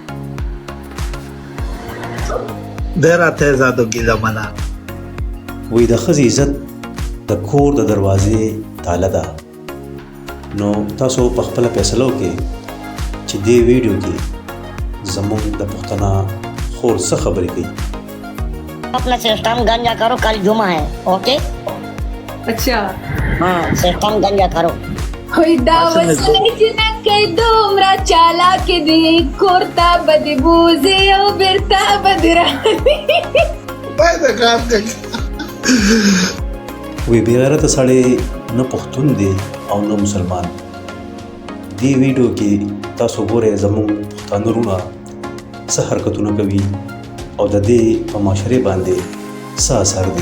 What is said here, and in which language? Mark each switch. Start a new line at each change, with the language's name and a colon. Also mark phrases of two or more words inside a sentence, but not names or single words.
Pashto: دی راته ازادو ګیله منه. وایي د ښځې عزت د کور د دروازې تاله ده. نو تاسو په خپله فیصله وکړئ چې دې ویډیو کې زموږ د پښتنه خور څه خبرې کوي.
Urdu: اپنا سسٹم گنجا کرو، کل جمعہ ہے. ओके अच्छा ہاں، سسٹم گنجا کرو.
Pashto: होई دا وسله چې نه کوي دومره چالاکې دي کورته به دې بوځي او بیرته به دې راځي. وی بېغیرته سړی نه پښتون دی او نه مسلمان. دې ویډیو کې تاسو ګورئ زموږ پښتانه وروڼه څه حرکتونه کوي او د دې په معاشرې باندې څه اثر دی.